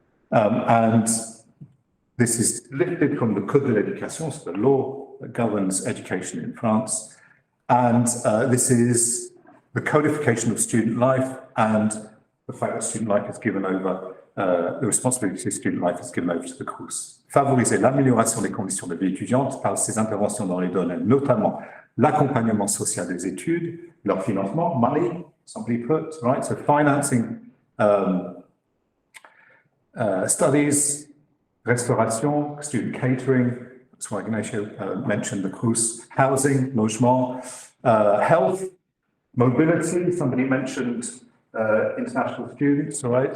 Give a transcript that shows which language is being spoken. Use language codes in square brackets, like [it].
[en] And this is lifted from the Code de l'Éducation, so the law that governs education in France. And this is the codification of student life and the fact that student life is given over, the responsibility of student life is given over to the CROUS. [fr] Favoriser l'amélioration des conditions de vie étudiante par ses interventions dans les domaines, notamment l'accompagnement social des études, leur financement, [en] money, simply put, right? So financing studies, restauration, student catering, that's why Ignacio mentioned the CROUS, housing, logement, health, mobility, somebody mentioned international students, all right?